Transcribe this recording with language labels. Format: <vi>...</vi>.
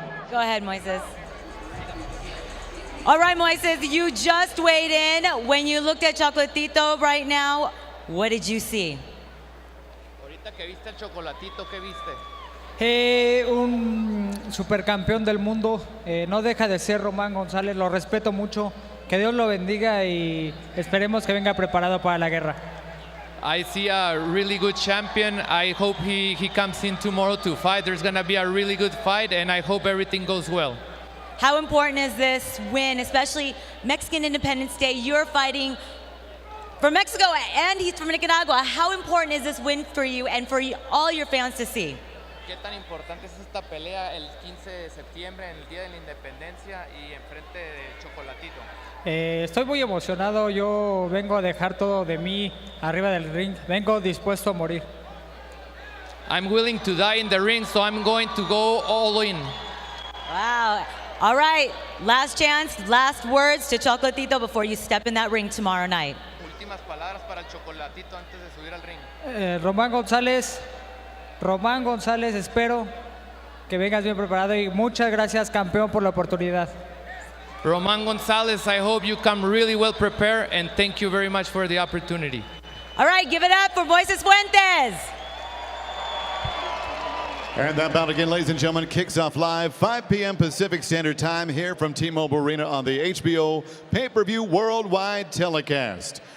<en>Go ahead, Moises. All right, Moises, you just weighed in. When you looked at Chocolatito right now, what did you see?</en> <es>Ahorita que viste el Chocolatito, ¿qué viste? Un supercampeón del mundo, no deja de ser Román González, lo respeto mucho, que Dios lo bendiga y esperemos que venga preparado para la guerra.</es> <en>I see a really good champion. I hope he comes in tomorrow to fight. There's going to be a really good fight, and I hope everything goes well. How important is this win, especially Mexican Independence Day? You're fighting for Mexico and he's from Nicaragua. How important is this win for you and for all your fans to see?</en> <es>¿Qué tan importante es esta pelea el 15 de septiembre en el Día de la Independencia y enfrente de Chocolatito? Estoy muy emocionado, yo vengo a dejar todo de mí arriba del ring, vengo dispuesto a morir.</es> <en>I'm willing to die in the ring, so I'm going to go all in. Wow. All right, last chance, last words to Chocolatito before you step in that ring tomorrow night.</en> <es>Últimas palabras para el Chocolatito antes de subir al ring. Román González, espero que vengas bien preparado y muchas gracias, campeón, por la oportunidad.</es> <en>Román González, I hope you come really well prepared, and thank you very much for the opportunity. All right, give it up for Moises Fuentes. And that bout again, ladies and gentlemen, kicks off live 5 p.m. Pacific Standard Time here from T-Mobile Arena on the HBO pay-per-view worldwide telecast.</en>